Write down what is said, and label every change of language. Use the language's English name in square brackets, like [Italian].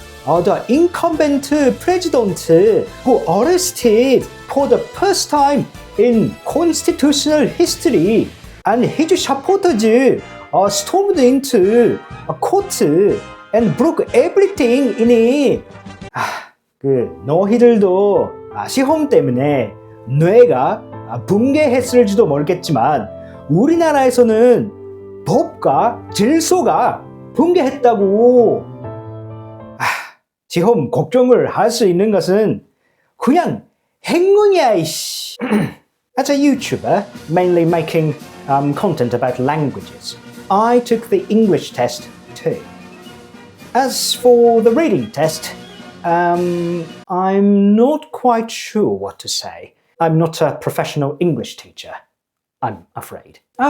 [English] The incumbent president who arrested for the first time in constitutional history, and his supporters stormed into a court and broke everything in it. [Korean] 너희들도 시험 때문에 뇌가 붕괴했을지도 모르겠지만 우리나라에서는 법과 질서가 붕괴했다고. 시험 걱정을 할 수 있는 것은 그냥 행운이야, 이씨. [English] As a YouTuber, mainly making content about languages, I took the English test too. As for the reading test, I'm not quite sure what to say. I'm not a professional English teacher, I'm afraid.